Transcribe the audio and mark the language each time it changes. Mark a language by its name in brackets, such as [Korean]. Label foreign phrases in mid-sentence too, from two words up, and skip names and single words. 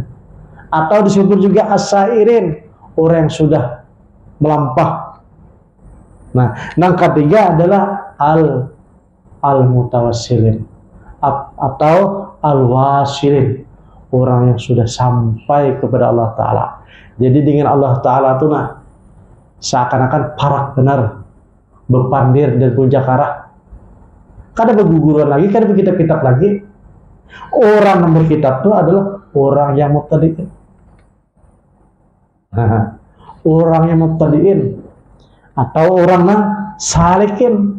[Indonesian] Atau disebut juga as-sairin, orang yang sudah melampah. Nah, yang ketiga adalah al-mutawassilin atau al-wasilin, orang yang sudah sampai kepada Allah Ta'ala. [Banjar] Jadi dengan Allah Ta'ala itu seakan-akan parak benar, berpandir dan puncak arah. Kada berguguran lagi, kada berkitab-kitab lagi. [Indonesian] Orang yang berkitab itu adalah orang yang mubtadi'in. Orang yang mubtadi'in atau orang yang salikin.